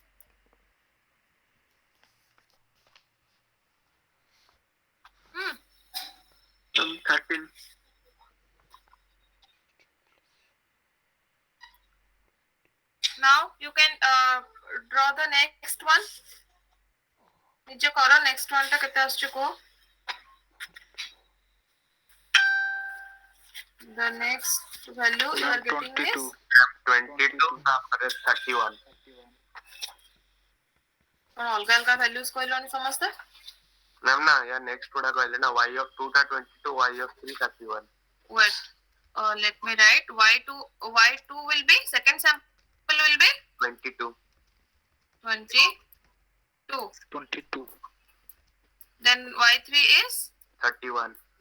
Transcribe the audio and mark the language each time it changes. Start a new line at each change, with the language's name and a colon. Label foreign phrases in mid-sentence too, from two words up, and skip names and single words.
English: Hmm. 13. Now you can draw the next one.
Odia: ନିଜେ କର
English: next one
Odia: ଟା କେତେ ଆସୁଛି କୁହ.
English: The next value you are getting 22. is
Odia: 22 ତାପରେ 31. କଣ ଅଲଗା ଅଲଗା values କହିଲଣି ସମସ୍ତେ? ମ୍ୟାମ୍ ନା ୟା ନେକ୍ସଟ ଗୁଡା କହିଲେ ନା
English: y of 2
Odia: ଟା 22,
English: y of 3
Odia: 31.
English: Wait, let me write. Y2 will be, second sample will be 22. 22. Then y3 is 31.